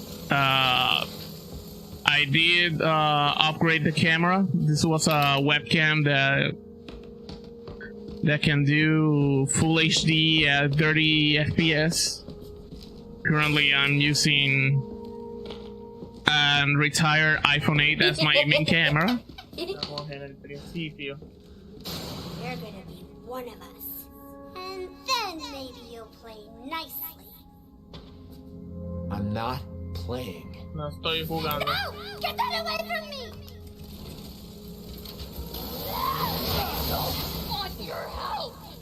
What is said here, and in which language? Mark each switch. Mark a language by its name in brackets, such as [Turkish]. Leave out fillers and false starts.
[English] I did upgrade the camera. This was a webcam that can do full HD at 30 FPS. Currently, I'm using a retired iPhone 8 as my main camera. [Spanish] Estamos en el principio. [English] You're gonna be one of us. And then maybe you'll play nicely. I'm not playing. [Spanish] No estoy jugando. [English] No! Get that away from me! I don't want your help.